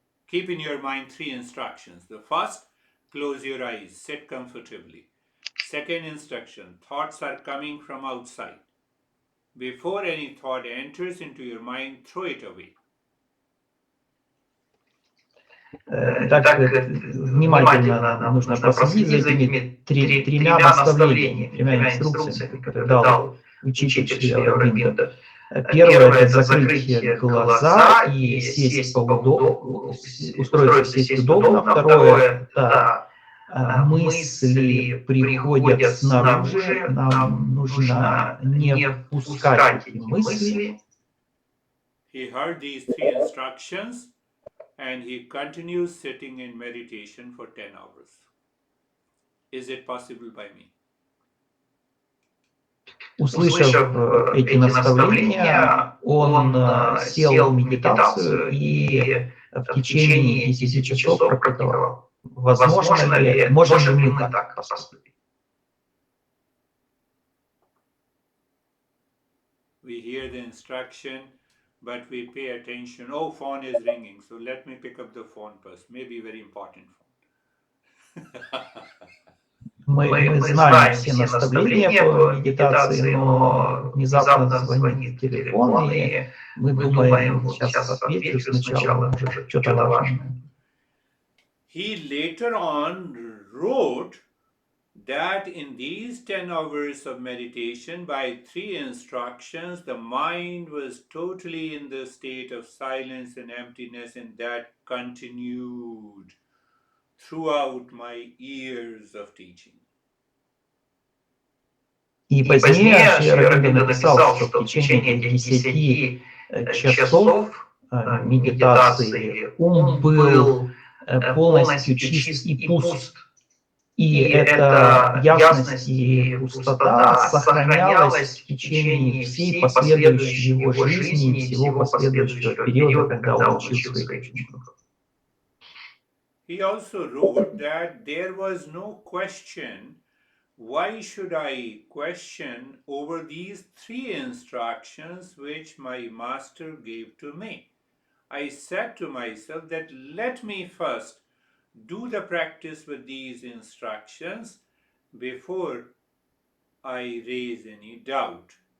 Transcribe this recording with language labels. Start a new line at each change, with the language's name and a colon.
English: Keep in your mind 3 instructions. The first, close your eyes, sit comfortably. Second instruction, thoughts are coming from outside. Before any thought enters into your mind, throw it away.
Russian: Так, внимательно нужно проследить за этими 3 наставлениями, 3 инструкциями, которые дал учитель Шри Ауробинда. Первое – это закрыть глаза и сесть устроиться сесть удобно. Второе – это мысли приходят снаружи, нам нужно не впускать эти мысли.
English: He heard these 3 instructions and he continues sitting in meditation for 10 hours. Is it possible by me?
Russian: Услышав эти наставления, он сел в медитацию и в течение 10 часов практиковал. Возможно ли, можем ли мы так поступить?
English: We hear the instruction, but we pay attention. Oh, phone is ringing, so let me pick up the phone first. Maybe very important phone.
Russian: Мы знаем все наставления по медитации, но внезапно звонит телефон, и мы думаем, сейчас отвечу сначала, может, что-то важное.
English: He later on wrote that in these 10 hours of meditation, by 3 instructions, the mind was totally in the state of silence and emptiness, and that continued throughout my years of teaching.
Russian: И позднее Шри Ауробинда написал, что в течение 10 часов медитации ум был полностью чист и пуст. И эта ясность и пустота сохранялась в течение всей последующей его жизни и всего последующего периода, когда он учил своих учеников.
English: He also wrote that there was no question, why should I question over these 3 instructions which my master gave to me? I said to myself that let me first do the practice with these instructions before I raise any doubt.